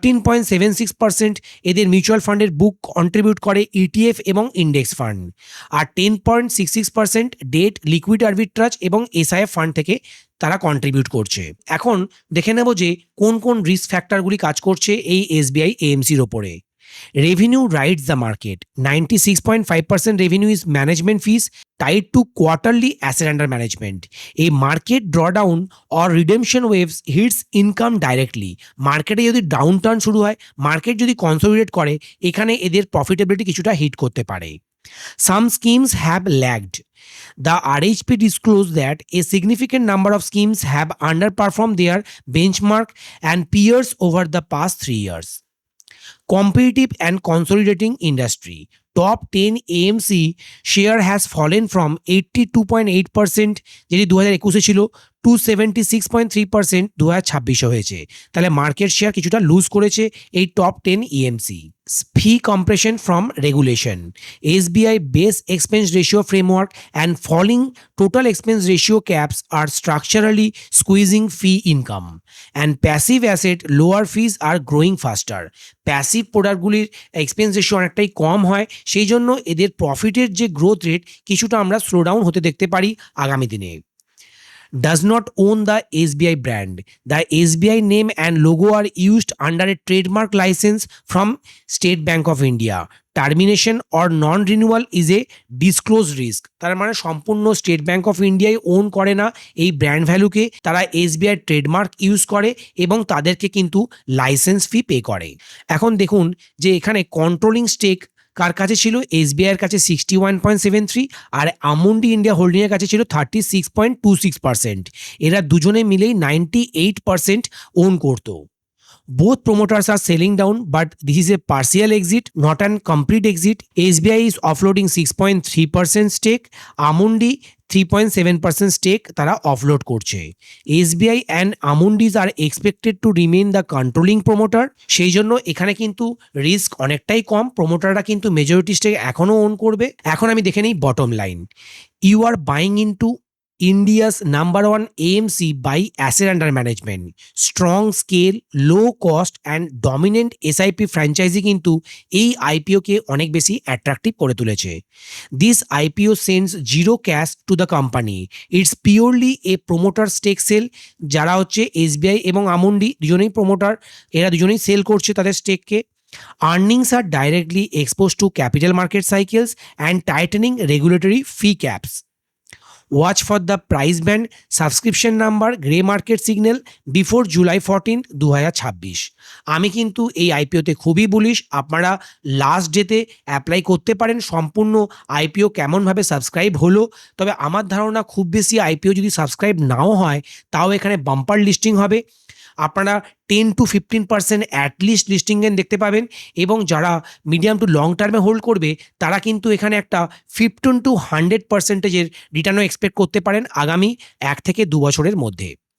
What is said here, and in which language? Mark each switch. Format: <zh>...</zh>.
<bn>13.76% এদের মিউচুয়াল ফান্ডের বুক কন্ট্রিবিউট করে ইটিএফ এবং ইন্ডেক্স ফান্ড, আর 10.66% ডেট, লিকুইড আর্বিট্রাজ এবং এসআইএফ ফান্ড থেকে তারা কন্ট্রিবিউট করছে। এখন দেখে নেব যে কোন কোন রিস্ক ফ্যাক্টরগুলি কাজ করছে এই এসবিআই এএমসির ওপরে।</bn> <en>Revenue rides the market. 96.5% revenue is management fees tied to quarterly asset under management. A market drawdown or redemption waves hits income directly.</en> <bn>মার্কেটে যদি ডাউন টার্ন শুরু হয়, মার্কেট যদি কনসোলিডেট করে, এখানে এদের প্রফিটেবিলিটি কিছুটা হিট করতে পারে।</bn> <en>Some schemes have lagged. The RHP disclosed that a significant number of schemes have underperformed their benchmark and peers over the past 3 years. Competitive and consolidating industry. Top 10 AMC share has fallen from 82.8%</en> <bn>যেটি 2021-এ ছিল</bn> <en>To 76.3% 2026-এ হয়েছে।</en> <bn>তাহলে market share কিছুটা loose করেছে এই top 10 EMC।</bn> <en>Fee compression from regulation, SBI base expense ratio framework and falling total expense ratio caps are structurally squeezing fee income and passive asset lower fees are growing faster.</en> <bn>Passive প্রোডাক্টগুলির expense ratio অনেকটাই কম হয়, সেই জন্য এদের প্রফিটের যে growth rate কিছুটা আমরা slow down হতে দেখতে পারি আগামী দিনে।</bn> <en>Does not own the SBI brand. The SBI name and logo are used under a trademark license from State Bank of India. Termination or non-renewal is a disclosed risk.</en> <bn>তার মানে সম্পূর্ণ state bank of ইন্ডিয়ায় on করে না এই brand ভ্যালুকে, তারা SBI trademark use করে এবং তাদেরকে কিন্তু লাইসেন্স ফি পে করে। এখন দেখুন যে এখানে কন্ট্রোলিং স্টেক কার কাছে ছিল, এসবিআই এর কাছে 61.73 আর আমুন্ডি ইন্ডিয়া হোল্ডিং এর কাছে ছিল 36.26%। এরা দুজনে মিলেই 98% ওন করতো।</bn> <en>Both promoters are selling down, but this is a partial exit, not an complete exit. SBI is offloading 6.3% stake.</en> <bn>Amundi 3.7% stake তারা অফলোড করছে।</bn> <en>SBI and Amundis are expected to remain the controlling promoter.</en> <bn>সেই জন্য এখানে কিন্তু risk অনেকটাই কম, প্রমোটাররা কিন্তু majority stake এখনও on করবে। এখন আমি দেখে নিই bottom line.</bn> <en>You are buying into India's number one AMC by asset under management. Strong scale, low cost and dominant SIP franchisee</en> <bn>কিন্তু এই IPO-কে অনেক বেশি অ্যাট্রাকটিভ করে তুলেছে।</bn> <en>This IPO sends zero cash to the company. It's purely a promoter stake sale.</en> <bn>যারা হচ্ছে SBI এবং আমুন্ডি দুজনেই প্রমোটার, এরা দুজনেই সেল করছে তাদের স্টেককে।</bn> <en>Earnings are directly exposed to capital market cycles and tightening regulatory fee caps. Watch for the price band, subscription number, grey market signal before July 14, 2026।</en> <bn>আমি কিন্তু এই আইপিওতে খুবই বুলিশ। আপনারা লাস্ট ডেতে অ্যাপ্লাই করতে পারেন। সম্পূর্ণ আইপিও কেমনভাবে সাবস্ক্রাইব হলো, তবে আমার ধারণা খুব বেশি আইপিও যদি সাবস্ক্রাইব নাও হয় তাও এখানে বাম্পার লিস্টিং হবে। আপনারা 10 to 15% অ্যাটলিস্ট লিস্টিং গেন দেখতে পাবেন, এবং যারা মিডিয়াম টু লং টার্মে হোল্ড করবে তারা কিন্তু এখানে একটা 15 to 100%-এর রিটার্নও এক্সপেক্ট করতে পারেন আগামী 1 থেকে 2 বছরের মধ্যে।</bn>